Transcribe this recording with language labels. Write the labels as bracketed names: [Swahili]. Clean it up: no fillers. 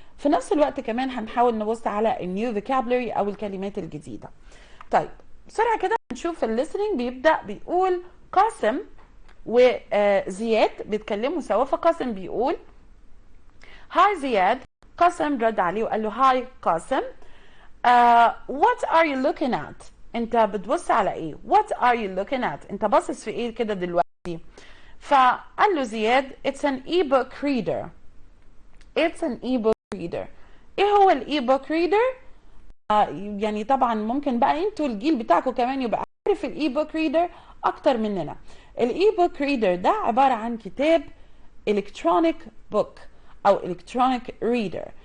[Arabic] في نفس الوقت كمان هنحاول نبص على النيو فوكابولري او الكلمات الجديده. طيب بسرعه كده نشوف الليسننج. بيبدا بيقول قاسم وزياد بيتكلموا سوا. فقاسم بيقول هاي زياد. قاسم رد عليه وقال له هاي قاسم. [English] what are you looking at؟ [Arabic] انت بتبص على ايه؟ what are you looking at؟ انت باصص في ايه كده دلوقتي؟ فقال له زياد [English] it's an e-book reader. it's an e-book reader. [Arabic] ايه هو الاي-book reader؟ يعني طبعا ممكن بقى انتوا الجيل بتاعكم كمان يبقى عارف الاي-book reader اكتر مننا. الاي-book reader ده عبارة عن كتاب electronic book او electronic reader.